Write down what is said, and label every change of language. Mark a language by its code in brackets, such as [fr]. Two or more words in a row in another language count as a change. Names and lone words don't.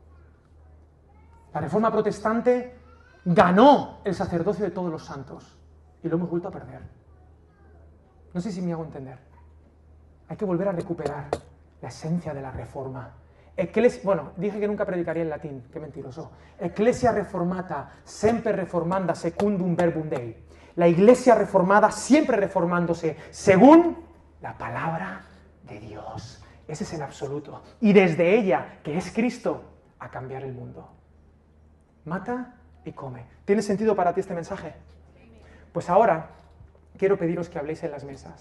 [es] La Reforma Protestante ganó el sacerdocio de todos los santos y lo hemos vuelto a perder. No sé si me hago entender. Hay que volver a recuperar la esencia de la Reforma. Dije que nunca predicaría en latín, qué mentiroso. [la] Ecclesia reformata, semper reformanda secundum verbum Dei. [es] La iglesia reformada siempre reformándose según la palabra de Dios. Ese es el absoluto. Y desde ella, que es Cristo, a cambiar el mundo. Mata y come. ¿Tiene sentido para ti este mensaje? Pues ahora quiero pediros que habléis en las mesas.